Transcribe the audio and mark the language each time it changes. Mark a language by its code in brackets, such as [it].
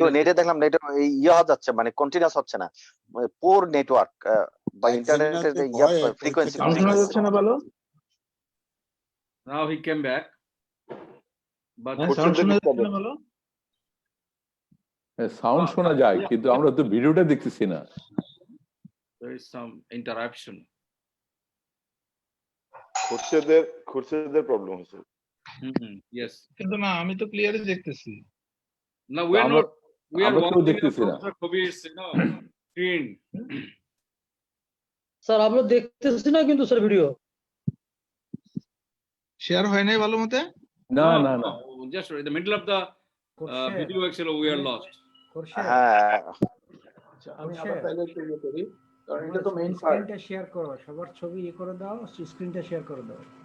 [bn] তো নেটে দেখলাম নেটে ইয়ে হওয়া যাচ্ছে, মানে কন্টিনিউয়াস হচ্ছে না, পোর নেটওয়ার্ক বা ইন্টারনেটের ফ্রিকোয়েন্সি না ভালো? [en] now he came back, but [bn] সাউন্ড শোনা যাচ্ছে না ভালো? সাউন্ড শোনা যায় কিন্তু আমরা তো ভিডিওটা দেখতেছি না। [en] there is some interruption. [bn] খুরশেদের problem হচ্ছে। [en] Yes. [bn] কিন্তু না, আমি তো ক্লিয়ারই দেখতেছি। [en] Now we are [bn] আমরা- [en] not, we are [bn] আমরা কেউ [en] watching [bn] দেখতেছি না। [en] Professor Kobir's, screen. [bn] স্যার আমরা দেখতেছি না কিন্তু স্যার ভিডিও। শেয়ার হয় নাই ভালো মতে? না না না, [en] Just in the middle of the video actually we are lost. [bn] হ্যাঁ, আমি আবার তাহলে একটু ইয়ে করি, কারণ এটা তো মেইন পার্ট। স্ক্রিনটা শেয়ার করো, সবার ছবি ইয়ে করে দাও, স্ক্রিনটা শেয়ার করে দাও।